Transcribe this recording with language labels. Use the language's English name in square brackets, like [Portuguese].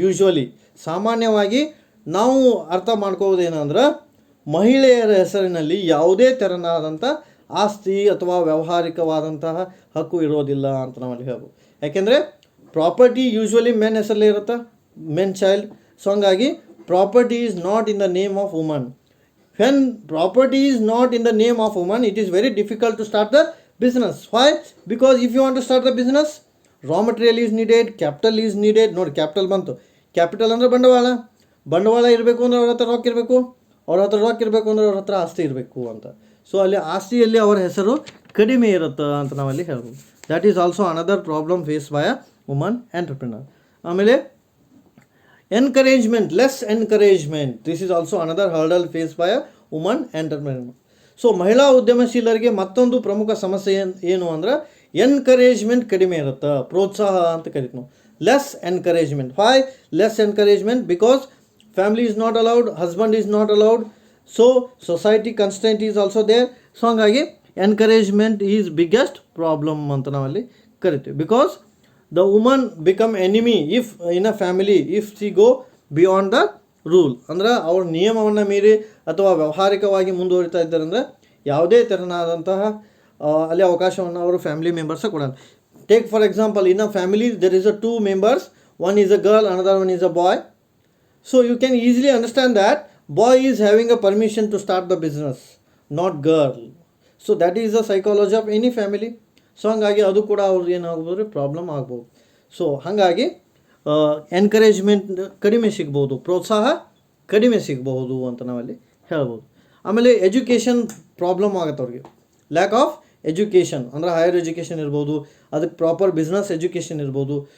[Kannada] Usually ಸಾಮಾನ್ಯವಾಗಿ ನಾವು ಅರ್ಥ ಮಾಡ್ಕೋಬೋದೇನಂದ್ರೆ, ಮಹಿಳೆಯರ ಹೆಸರಿನಲ್ಲಿ ಯಾವುದೇ ತೆರನಾದಂಥ ಆಸ್ತಿ ಅಥವಾ ವ್ಯಾವಹಾರಿಕವಾದಂತಹ ಹಕ್ಕು ಇರೋದಿಲ್ಲ ಅಂತ ನಾವಲ್ಲಿ ಹೇಳ್ಬೋದು. ಯಾಕೆಂದರೆ ಪ್ರಾಪರ್ಟಿ ಯೂಶ್ವಲಿ ಮೆನ್ ಹೆಸರಲ್ಲೇ ಇರುತ್ತೆ, ಮೆನ್ ಚೈಲ್ಡ್. ಸೊ ಹಂಗಾಗಿ [English] property is not in the name of woman. When property is not in the name of woman, it is very difficult to start the business. Why? Because if you want to start the business, raw material is needed, capital is needed. [Kannada] ನೋಡಿ capital ಬಂತು. Capital ಅಂದರೆ ಬಂಡವಾಳ. ಬಂಡವಾಳ ಇರಬೇಕು ಅಂದರೆ ಅವ್ರ ಹತ್ರ ರೊಕ್ಕ ಇರಬೇಕು. ಅವ್ರ ಹತ್ರ ರೊಕ್ಕ ಇರಬೇಕು ಅಂದರೆ ಅವ್ರ ಹತ್ರ ಆಸ್ತಿ ಇರಬೇಕು ಅಂತ. ಸೊ ಅಲ್ಲಿ ಆಸ್ತಿಯಲ್ಲಿ ಅವರ ಹೆಸರು ಕಡಿಮೆ ಇರುತ್ತೆ ಅಂತ ನಾವಲ್ಲಿ ಹೇಳ್ಬೋದು. [English] That is also another problem face by a woman entrepreneur. ಆಮೇಲೆ encouragement, less encouragement, this is also another hurdle faced by a woman entrepreneur. [Kannada] So ಮಹಿಳಾ ಉದ್ಯಮಶೀಲರಿಗೆ ಮತ್ತೊಂದು ಪ್ರಮುಖ ಸಮಸ್ಯೆ ಏನು ಅಂದ್ರೆ ಎನ್ಕರೇಜ್ಮೆಂಟ್ ಕಡಿಮೆ ಇರುತ್ತೆ, ಪ್ರೋತ್ಸಾಹ ಅಂತ ಕರಿತೀವಿ ನಾವು. [English] Less encouragement. Why less encouragement? Because family is not allowed, husband is not allowed, so society constant is also there. [Kannada] So ಹಂಗಾಗಿ [English] encouragement is biggest problem [Kannada] ಅಂತ ನಾವಲ್ಲಿ ಕರಿತೀವಿ. [English] Because the woman become enemy if in a family if she go beyond the rule. [Kannada] ಅಂದ್ರೆ ಅವ್ರ ನಿಯಮವನ್ನು ಮೀರಿ ಅಥವಾ ವ್ಯಾವಹಾರಿಕವಾಗಿ ಮುಂದುವರಿತಾ ಇದ್ದಾರೆ ಅಂದರೆ ಯಾವುದೇ ತೆರನಾದಂತಹ ಅಲ್ಲಿ ಅವಕಾಶವನ್ನು ಅವರು ಫ್ಯಾಮಿಲಿ ಮೆಂಬರ್ಸ್ ಕೊಡೋಣ. [English] Take for example, in a family there is a 2 members, one is a girl, another one is a boy. So you can easily understand that boy is having a permission to start the business, not girl. So that is the psychology of any family. [Kannada] So ಹಾಗಾಗಿ ಅದು ಕೂಡ ಅವ್ರಿಗೆ ಏನಾಗ್ಬೋದು, problem ಆಗ್ಬೋದು. So ಹಾಗಾಗಿ encouragement ಕಡಿಮೆ ಸಿಗ್ಬೋದು, ಪ್ರೋತ್ಸಾಹ ಕಡಿಮೆ ಸಿಗ್ಬಹುದು ಅಂತ ನಾವಲ್ಲಿ ಹೇಳ್ಬೋದು. ಆಮೇಲೆ ಎಜುಕೇಷನ್ ಪ್ರಾಬ್ಲಮ್ ಆಗುತ್ತೆ ಅವ್ರಿಗೆ. [English] lack of education [Kannada] ಅಂದರೆ ಹೈಯರ್ ಎಜುಕೇಷನ್ ಇರ್ಬೋದು, ಅದಕ್ಕೆ [English] proper business education [Kannada] ಇರ್ಬೋದು.